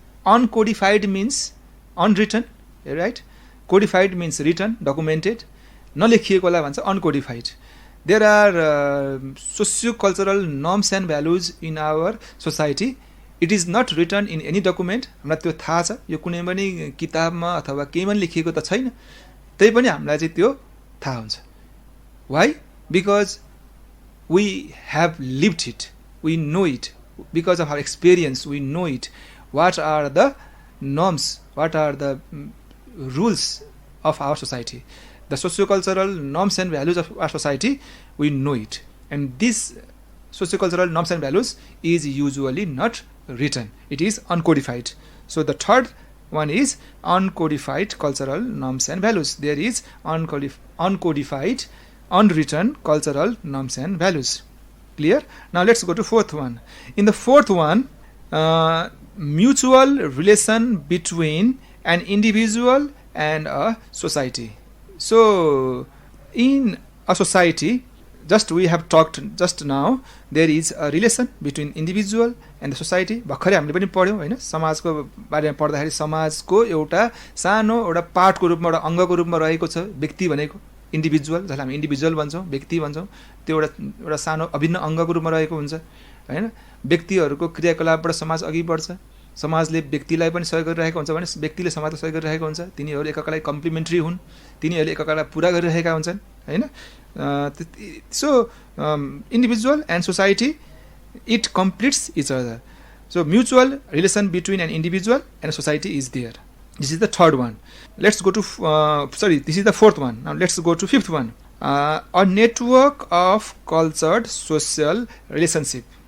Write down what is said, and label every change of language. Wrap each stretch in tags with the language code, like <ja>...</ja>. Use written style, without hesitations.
<en>uncodified means unwritten right, codified means written, documented,</en> <ne>नलेखिएकोलाई भन्छ</ne> <en>Uncodified. There are socio cultural norms and values in our society. It is not written in any document.</en> <ne>हामीलाई त्यो थाहा छ, यो कुनै पनि किताबमा अथवा केहीमा लेखिएको त छैन, त्यही पनि हामीलाई चाहिँ त्यो थाहा हुन्छ।</ne> <en>Why? Because we have lived it, we know it, because of our experience we know it. What are the norms, what are the rules of our society, the socio cultural norms and values of our society, we know it. And this socio-cultural norms and values is usually not written, it is uncodified. So the third one is uncodified cultural norms and values. There is uncodified, unwritten cultural norms and values. Clear? Now let's go to fourth one. In the fourth one, mutual relation between an individual and a society. So in a society, just we have talked just now, there is a relation between individual and the society.</en> <ne>भर्खरै हामीले पनि पढ्यौँ होइन, समाजको बारेमा पढ्दाखेरि समाजको एउटा सानो एउटा पार्टको रूपमा, एउटा अङ्गको रूपमा रहेको छ व्यक्ति भनेको, इन्डिभिजुअल, जसलाई हामी इन्डिभिजुअल भन्छौँ, व्यक्ति भन्छौँ। त्यो एउटा सानो अभिन्न अङ्गको रूपमा रहेको हुन्छ होइन। व्यक्तिहरूको क्रियाकलापबाट समाज अघि बढ्छ, समाजले व्यक्तिलाई पनि सहयोग गरिरहेको हुन्छ भने व्यक्तिले समाजलाई सहयोग गरिरहेको हुन्छ। तिनीहरू एकअर्कालाई कम्प्लिमेन्ट्री हुन्, तिनीहरूले एकअर्कालाई पुरा गरिरहेका हुन्छन् होइन।</ne> <en>So individual and society, it completes each other. So mutual relation between an individual and a society is there. This is the third one. Let's go to this is the fourth one. Now let's go to fifth one. A network of cultured social relationship.</en>